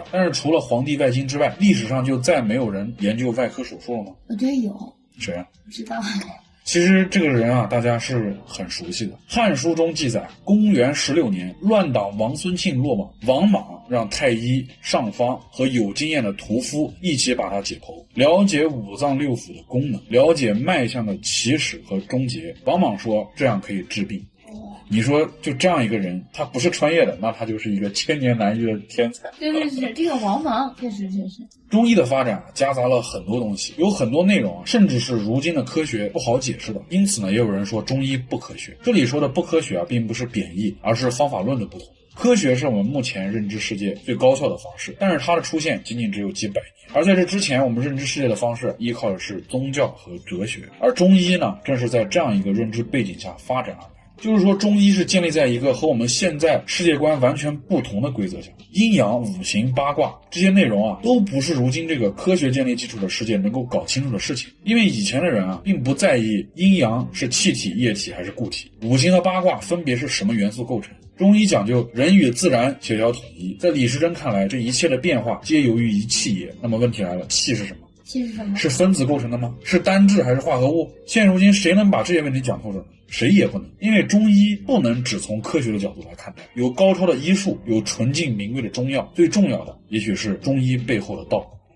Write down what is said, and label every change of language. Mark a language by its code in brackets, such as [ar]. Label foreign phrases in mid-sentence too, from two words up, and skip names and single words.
[zh] 但是除了《黃帝外經》之外，歷史上就再沒有人研究外科手術了嗎？我覺得有。誰啊？不知道。其實這個人啊，大家是很熟悉的。《漢書》中記載，公元16年，亂黨王孫慶落網，王莽讓太醫、尚方和有經驗的屠夫一起把他解剖，了解五臟六腑的功能，了解脈象的起始和終結。王莽說，這樣可以治病。你說就這樣一個人，他不是穿越的，那他就是一個千年難遇的天才。真的是這個王莽，確實。中醫的發展夾雜了很多東西，有很多內容甚至是如今的科学不好解釋的。因此呢，也有人說中醫不科學。這裡說的不科學啊，並不是貶義，而是方法論的不同。科學是我們目前認知世界最高效的方式，但是它的出現僅僅只有幾百年。而在這之前，我們認知世界的方式依靠的是宗教和哲學，而中醫呢，正是在這樣一個認知背景下發展而來。就是說，中醫是建立在一個和我們現在世界觀完全不同的規則下，陰陽、五行、八卦這些內容啊，都不是如今這個科學建立基礎的世界能夠搞清楚的事情。因為以前的人啊，並不在意陰陽是氣體、液體還是固體，五行和八卦分別是什麼元素構成。中醫講究人與自然協調統一，在李時珍看來，這一切的變化皆由於一氣也。那麼問題來了，氣是什麼？气是什麼？是分子構成的嗎？是單质還是化合物？現如今誰能把這些問題講透着呢？誰也不能，因為中醫不能只從科學的角度來看待，有高超的醫術，有純淨名貴的中藥，最重要的也許是中醫背後的道。